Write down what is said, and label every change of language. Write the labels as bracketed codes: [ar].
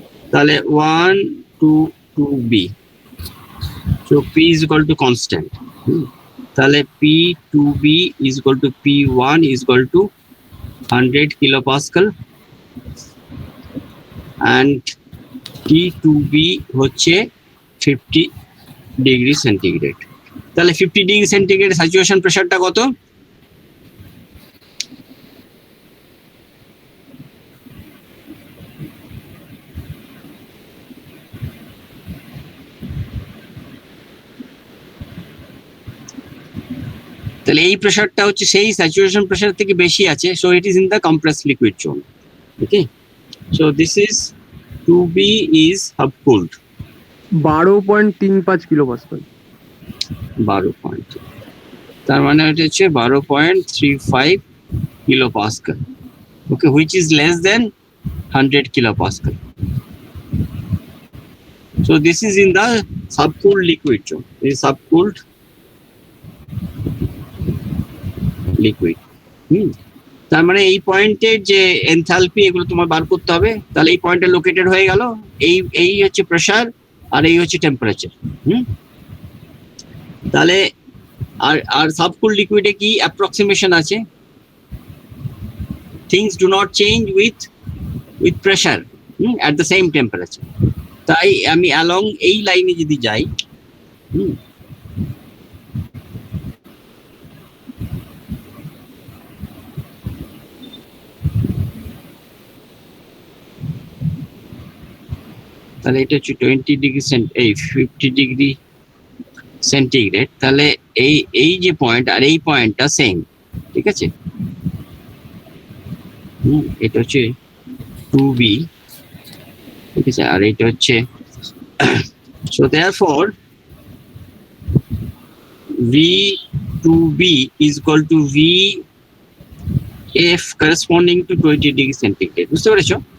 [en] তাহলে 1 2 2b, so p is equal to constant. তাহলে p2b is equal to p1 is equal to 100 kilopascal and T2b হচ্ছে 50 degree centigrade. [bn] তাহলে 50 degree centigrade saturation প্রেসারটা কত? তাহলে এই প্রেসারটা হচ্ছে সেই স্যাচুরেশন প্রেসার থেকে বেশি আছে, so it is in the compressed liquid zone. [en] okay, so this is 2b is subcooled [bn] 12.35 কিলোপাস্কাল। 12 তার মানে এটা হচ্ছে 12.35 kilopascal. [en] Okay, which is less than 100 kilopascal. So this is in the subcooled liquid zone. This is subcooled liquid. [bn] তার মানে এই পয়েন্টের যে enthalpy এগুলো তোমার বার করতে হবে। তাহলে এই পয়েন্টে লোকেটেড হয়ে গেল, এই হচ্ছে প্রেসার আর এই হচ্ছে টেম্পারেচার। তাহলে আর সাবকুল লিকুইডে কি অ্যাপ্রক্সিমেশন আছে? [en] Things do not change with pressure at the same temperature. [bn] তাই আমি অ্যালং এই লাইনে যদি যাই, তাহলে এটা হচ্ছে 20 ডিগ্রি এই 50 ডিগ্রি সেন্টিগ্রেড। তাহলে এই যে পয়েন্ট আর এই পয়েন্টটা সেম, ঠিক আছে? [en] এটা হচ্ছে 2b, ঠিক আছে, আর এটা হচ্ছে so therefore V2b is equal to Vf corresponding to 20 degree centigrade. বুঝতে পেরেছো?